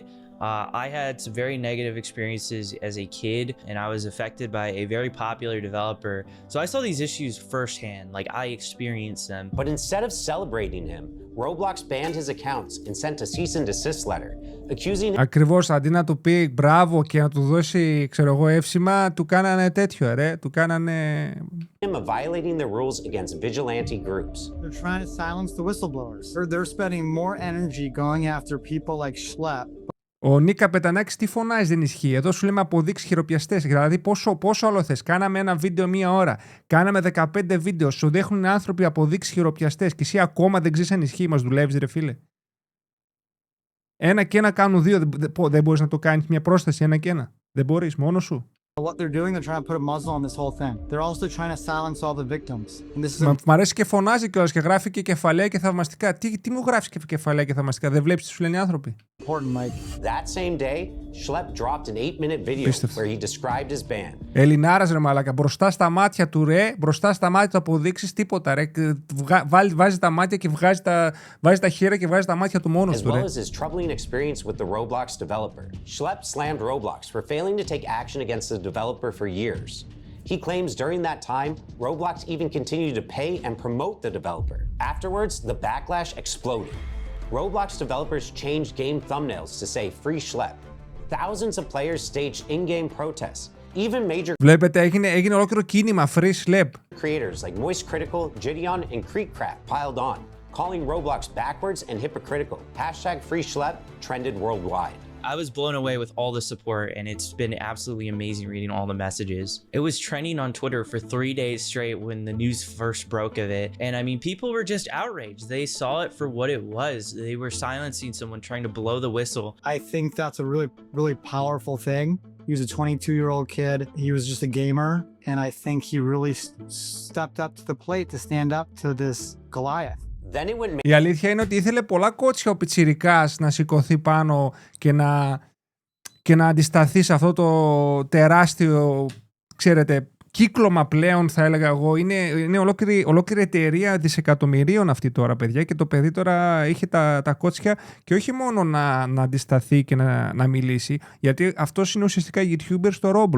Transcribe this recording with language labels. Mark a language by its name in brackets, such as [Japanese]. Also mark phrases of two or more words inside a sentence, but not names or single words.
[English] I had some very negative experiences as a kid, and I was affected by a very popular developer. So I saw these issues firsthand, like I experienced them. But instead of celebrating him, Roblox banned his accounts and sent a cease and desist letter, accusing him... [Greek] Ακριβώς, αντί να του πει μπράβο και να του δώσει, ξέρω εγώ, εύσημα, του κάνανε τέτοιο, του κάνανε... [English] ...of violating the rules against vigilante groups. They're trying to silence the whistleblowers. They're spending more energy going after people like Schlep. [Greek] Ο Νίκα Πετανάκης τι φωνάζει, δεν ισχύει. Εδώ σου λέμε αποδείξεις χειροπιαστές. Δηλαδή πόσο άλλο θες. Κάναμε ένα βίντεο 1 ώρα. Κάναμε 15 βίντεο. Σου δείχνουν άνθρωποι αποδείξεις χειροπιαστές. Και εσύ ακόμα δεν ξέρεις αν ισχύει. Μας δουλεύεις, ρε φίλε. 1 και 1 κάνουν 2. Δεν μπορείς να το κάνεις μια πρόσθεση 1 και 1. Δεν μπορείς, μόνος σου. [English] What they're doing, they're trying to put a muzzle on this whole thing. They're also trying to silence all the victims. And this is [Greek] Μ' αρέσει και φωνάζει κιόλας και γράφει και κεφαλαία και θαυμαστικά. Τι μου γράφεις και κεφαλαία και θαυμαστικά, δεν βλέπεις τι σου λένε οι άνθρωποι. [English] That same day, Schlep dropped an 8-minute video where he described his ban. [Greek] Ελληνάρας, ρε μαλάκα, μπροστά στα μάτια του, μπροστά στα μάτια του αποδείξεις τίποτα, ρε. Βάζει τα μάτια και βάζει τα χέρια και βγάζει τα μάτια του μόνος του, ρε. [English] As well as his troubling experience with the Roblox developer. Schlep slammed Roblox for failing to take action against the developer for years. He claims during that time, Roblox even continued to pay and promote the developer. Afterwards, the backlash exploded. Roblox developers changed game thumbnails to say "Free Schlep." Thousands of players staged in-game protests, Even major [Greek] Βλέπετε, έγινε ολόκληρο κίνημα [English] free slap. creators like Moist Critical, Gideon, and Creekcrap piled on, calling Roblox backwards and hypocritical. Hashtag free schlep trended worldwide. I was blown away with all the support, and it's been absolutely amazing reading all the messages. It was trending on Twitter for 3 days straight when the news first broke of it. And I mean, people were just outraged. They saw it for what it was. They were silencing someone trying to blow the whistle. I think that's a really, really powerful thing. He was a 22-year-old kid. He was just a gamer. And I think he really stepped up to the plate to stand up to this Goliath. Then it went [Greek] Η αλήθεια είναι ότι ήθελε πολλά κότσια ο πιτσιρικάς να σηκωθεί πάνω και να αντισταθεί σε αυτό το τεράστιο, ξέρετε, κύκλωμα πλέον, θα έλεγα εγώ. Είναι ολόκληρη εταιρεία δισεκατομμυρίων αυτή τώρα, παιδιά, και το παιδί τώρα είχε τα κότσια και όχι μόνο να αντισταθεί και να μιλήσει, γιατί αυτός είναι ουσιαστικά YouTuber στο Roblox.